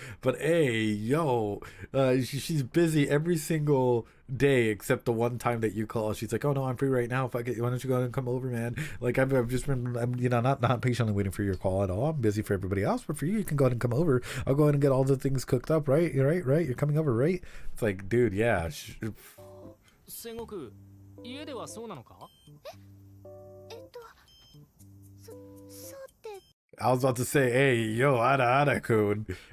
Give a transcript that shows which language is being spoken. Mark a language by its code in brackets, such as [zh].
[en] But hey, yo, she's busy every single day except the one time that you call. She's like, "Oh no, I'm free right now. If I get, why don't you go and come over, man?" Like I've just been, not patiently waiting for your call at all. I'm busy for everybody else, but for you, you can go ahead and come over. I'll go ahead and get all the things cooked up, right? Right. You're coming over, right? It's like, dude, yeah. [ja] 戦国家ではそうなのか？そうって。 [en] I was about to say, hey, yo, Ada kun.